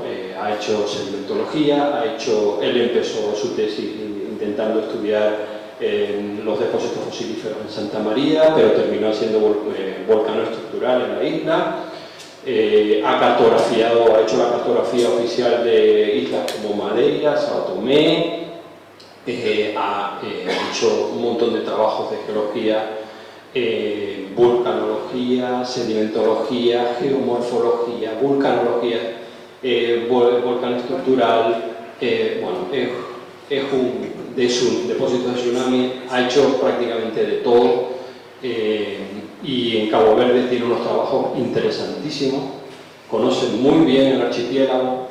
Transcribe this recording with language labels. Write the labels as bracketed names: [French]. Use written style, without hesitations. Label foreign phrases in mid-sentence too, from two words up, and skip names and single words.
[Spanish] Ha hecho sedimentología, él empezó su tesis intentando estudiar los depósitos fosilíferos en Santa María, pero terminó haciendo volcán estructural en la isla. Ha hecho la cartografía oficial de islas como Madeira, Sao Tomé, ha hecho un montón de trabajos de geología, vulcanología, sedimentología, geomorfología, vulcanología, volcán estructural, bueno, es un depósito de tsunami, ha hecho prácticamente de todo. Y en Cabo Verde tiene unos trabajos interesantísimos, conoce muy bien el archipiélago.